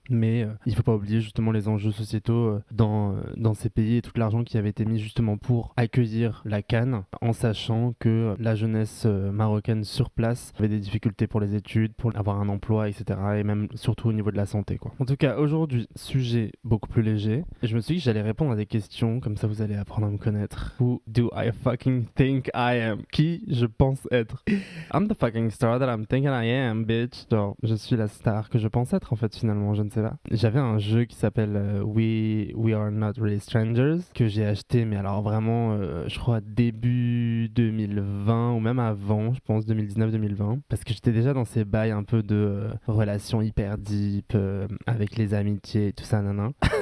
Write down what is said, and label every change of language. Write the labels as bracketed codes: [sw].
[fr] Mais il faut pas oublier justement les enjeux sociétaux dans ces pays et tout l'argent qui avait été mis justement pour accueillir la CAN, en sachant que la jeunesse marocaine sur place avait des difficultés pour les études, pour avoir un emploi, etc. Et même surtout au niveau de la santé, quoi. En tout cas, aujourd'hui, sujet beaucoup plus léger. Et je me suis dit que j'allais répondre à des questions, comme ça vous allez apprendre à me connaître. [en] Who do I fucking think I am? [fr] Qui je pense être? [en] I'm the fucking star that I'm thinking I am, bitch. [fr] Genre, je suis la star que je pense être, en fait, finalement, je ne sais pas. J'avais un jeu qui s'appelle We Are Not Really Strangers, que j'ai acheté, mais alors vraiment, je crois, début 2020 ou même avant, je pense 2019-2020, parce que j'étais déjà dans ces bails un peu de relations hyper deep avec les amitiés et tout ça, nanan.